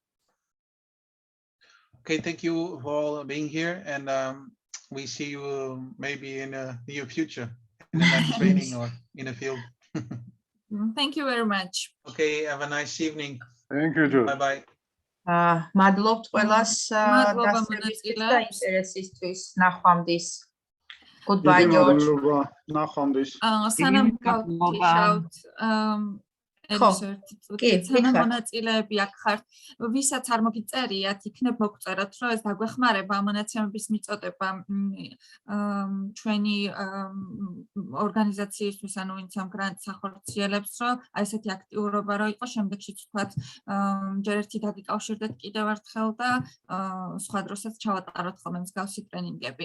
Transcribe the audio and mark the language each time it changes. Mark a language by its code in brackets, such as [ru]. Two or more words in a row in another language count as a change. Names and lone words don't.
[en] Okay, thank you for all being here, and we see you maybe in a near future in the next training or in a field. Thank you very much. Okay, have a nice evening. Thank you, George. Bye bye. [ka] Madlovt ყველას დასწრებისთვის და ინტერესისთვის. ნახვამდის. [en] Goodbye, George. [ka] ნახვამდის. სანამ გავთიშავთ სანამ მონაწილეები აქ ხართ, ვისაც არ მოგიწერიათ, იქნებ მოგწეროთ, რომ ეს დაგვეხმარება მონაცემების მიწოდება ჩვენი ორგანიზაციისთვის, ანუ ვინც ამ გრანტს ახორციელებს, რომ აი ესეთი აქტიურობა რო იყოს, შემდეგშიც ვთქვათ, ჯერ ერთი დაგიკავშირდეთ კიდევ ერთხელ და სხვა დროსაც ჩავატაროთ ხოლმე მსგავსი ტრენინგები.